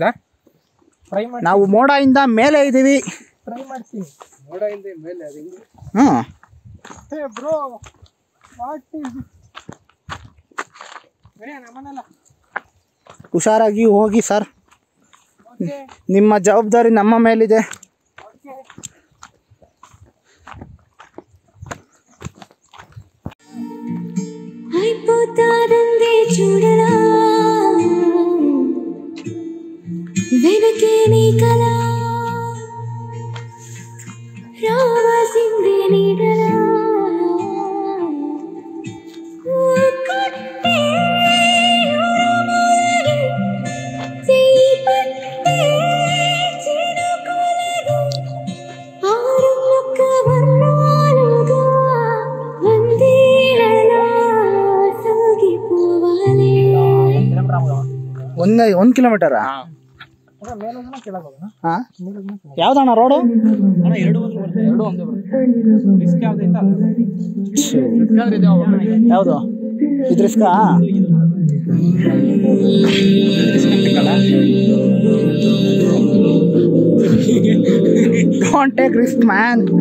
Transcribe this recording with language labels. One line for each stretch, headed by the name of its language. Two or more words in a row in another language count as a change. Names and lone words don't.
Kannada: ನಾವು ಮೋಡದಿಂದ ಮೇಲೆ ಇದೀವಿ. ಟ್ರೈ ಮಾಡ್ತೀನಿ. ಮೋಡದಿಂದ ಮೇಲೆ ಬ್ರೋ, ಹುಷಾರಾಗಿ ಹೋಗಿ ಸರ್, ನಿಮ್ಮ ಜವಾಬ್ದಾರಿ ನಮ್ಮ ಮೇಲಿದೆ.
Telugu: అయిపోతాదందే చూడలా వెనకే నీ కళ రావాల్సిందే నీడలా కొట్టే ఉరమలగి చేయి పట్టే చినుకులగి ఆరులొక్క వర్ణాలుగా వందేళలా సాగిపోవాలి.
Kannada: 1 ಕಿಲೋಮೀಟರ್ ಯಾವ್ದಣ್ಣ ರೋಡು? ಯಾವುದು ಇದು ರಿಸ್ಕಾ?
English: Don't take risk man.